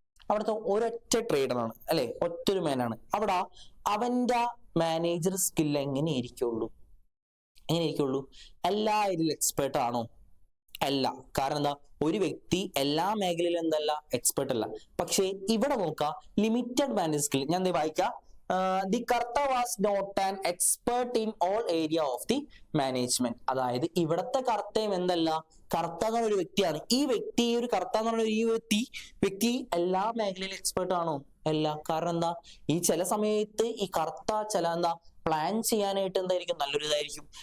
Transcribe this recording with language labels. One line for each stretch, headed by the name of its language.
Malayalam: അവിടുത്തെ ഒരൊറ്റ ട്രേഡറാണ്, അല്ലെ, ഒറ്റൊരു മാനാണ്. അവിടെ അവന്റെ മാനേജർ സ്കില്ല് എങ്ങനെയായിരിക്കുള്ളൂ? എല്ലാ ഇതിലും എക്സ്പേർട്ട് ആണോ? അല്ല. കാരണം എന്താ? ഒരു വ്യക്തി എല്ലാ മേഖലയിലും എന്തല്ല, എക്സ്പേർട്ട് അല്ല. പക്ഷെ ഇവിടെ നോക്കാം, ലിമിറ്റഡ് മാനേജർ സ്കിൽ. ഞാൻ വായിക്കാം.
English: The Karta was not an expert in all area of the management.
Malayalam: അതായത് ഇവിടത്തെ കർത്തയും എന്തല്ല, കർത്ത എന്ന ഒരു വ്യക്തിയാണ്. ഒരു കർത്ത എന്ന് പറഞ്ഞ വ്യക്തി എല്ലാ മേഖലയിലും എക്സ്പേർട്ട് ആണോ? അല്ല. കാരണം എന്താ? ഈ ചില സമയത്ത് ഈ കർത്ത പ്ലാൻ ചെയ്യാനായിട്ട് എന്തായിരിക്കും നല്ലൊരു ഇതായിരിക്കും.